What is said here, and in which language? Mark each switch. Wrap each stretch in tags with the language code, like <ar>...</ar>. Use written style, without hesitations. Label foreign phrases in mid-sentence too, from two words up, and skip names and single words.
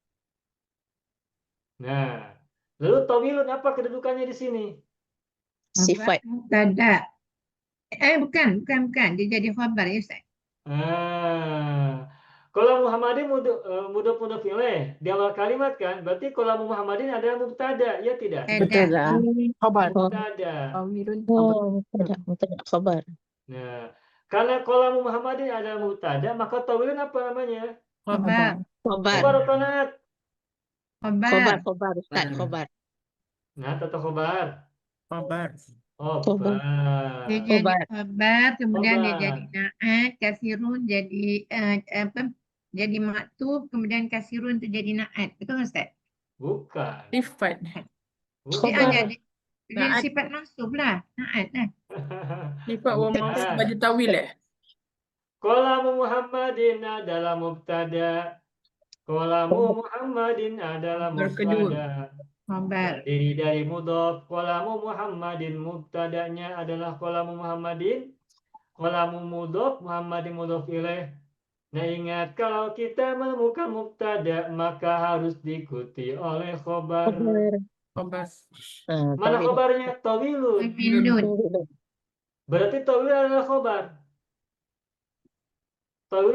<id>Nah, lalu tawilun apa kedudukannya di sini? Sifat. Mubtada. Bukan. Dia jadi khabar ya, Ustaz. Kalau</id> <ar>محمدٍ مضاف إليه</ar> <id>di awal kalimat kan, berarti kalau Muhammadin adalah mubtada, ya tidak? Betul lah. Khabar. Mubtada.</id> <ar>طويلٌ خبر. Oh, مبتدأ خبر.</ar> <id>Nah, karena kalau Muhammadin adalah mubtada, maka tawilun apa namanya? Khabar. Khabar. Khobar atau naat? Khobar, Khabar. khobar, Ustaz, Hmm. khobar. Naat atau khobar? Khabar. Oh, Khobar. khobar. Dia jadi Khobar. khabar, kemudian dia Khobar. jadi naat, kasirun jadi jadi maktub, kemudian kasirun itu jadi naat. Betul Ustaz? Bukan. Sifat. Dia Khobar. jadi Naat. sifat mansub lah, naat lah. Sifat wa Bukan. mansub bagi tawil</id> <ar>قلمُ محمدٍ</ar> <id>adalah mubtada.</id> <ar>قلمُ محمدٍ</ar> <id>adalah Khabar kedua. mubtada. Khabar. Terdiri dari mudhof.</id> <ar>قلمُ محمدٍ</ar> <id>mubtadanya adalah</id> <ar>قلمُ محمدٍ. قلمُ مضاف، محمدٍ مضاف إليه.</ar> <id>Nah, ingat kalau kita menemukan mubtada maka harus diikuti oleh khobar. Khobar. Khabar. Mana Tawil. khobarnya? Tawilun. Tawilun. Tawil. Berarti tawilun adalah khobar. Tawilun</id>